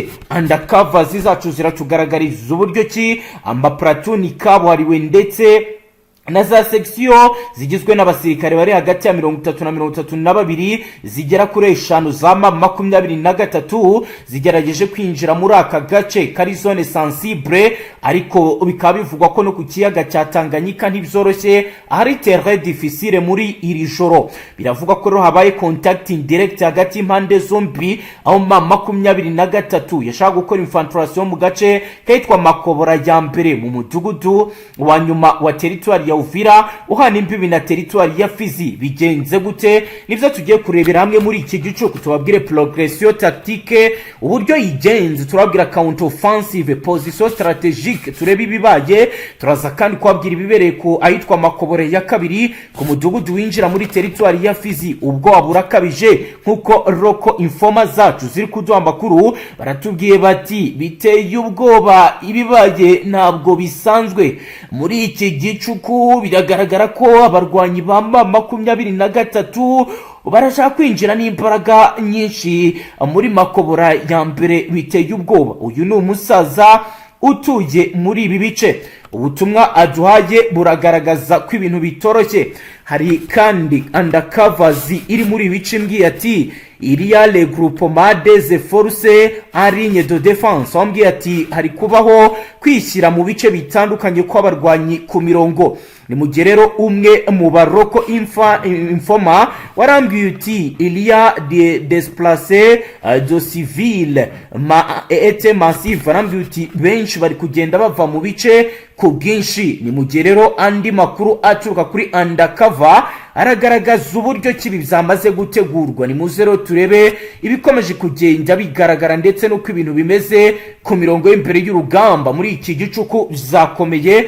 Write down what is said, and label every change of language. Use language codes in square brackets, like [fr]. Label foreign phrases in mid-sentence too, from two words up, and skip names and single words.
[rw] Undercover zacu ziratugaragariza uburyo ki amaplatuni kabuhariwe ndetse na za section zigizwe n'abasirikare bari hagati ya 30 na 32 zigera kuri 5 za M23 zigerageje kwinjira muri aka gace kari [fr] zone sensible, [rw] ariko bikaba bivugwa ko no ku kiyaga cya Tanganyika ntibyoroshye, ari [fr] terrain difficile [rw] muri iri joro. Biravugwa ko ro habaye [fr] contact direct [rw] hagati impande zombi, aho M23 yashaka gukora infiltration mu gace kaitwa Makobora ya mbere mu mudugudu wa nyuma wa territoire ya Uvira uhana imbibi na territoire ya Fizi. Bigenze gute? Nivyo tugiye kurebera hamwe muri iki Gicuku. Tubabwire [fr] progression tactique [rw] uburyo yigenze, turabwira [en] counter offensive [fr] position strategique, [rw] turebe ibibaye, turaza kandi kwabwira ibibereye ko ahitwa Makobore ya kabiri ku mudugudu winjira muri territoire ya Fizi. Ubwo aburakabije nkuko roko informa zacu ziri kuduha amakuru, baratubwiye bati biteye ubwoba, ibibaye ntabwo bisanzwe muri iki Gicuku. Biragaragara ko abarwanyi ba M23 barashaka kwinjira n'imbaraga nyinshi muri Makobora ya mbere. Biteye ubwoba. Uyu ni umusaza utuye muri ibi bice. Ubutumwa aduhaye buragaragaza ko ibintu bitoroshye. Hari kandi undercovers iri muri ibice mbwiye ati [fr] il y a les groupements des forces en ligne de défense. [rw] Ambwiye ati hari kubaho kwishyira mu bice bitandukanye kw'abarwanyi ku mirongo. Ni mugerero umwe mu baroko informa warambwiye uti [fr] il y a des déplacés de civils et massif. [rw] Warambwiye uti benshi bari kugenda bava mu bice ku bwinshi. Ni mugerero andi makuru aturuka kuri undercover aragaragaza uburyo kibi byamaze gutegurwa. Ni muzero turebe ibikomeje kugenda bigaragara ndetse no ibintu bimeze ku mirongo y'imbere y'urugamba muri iki Gicuku zakomeye.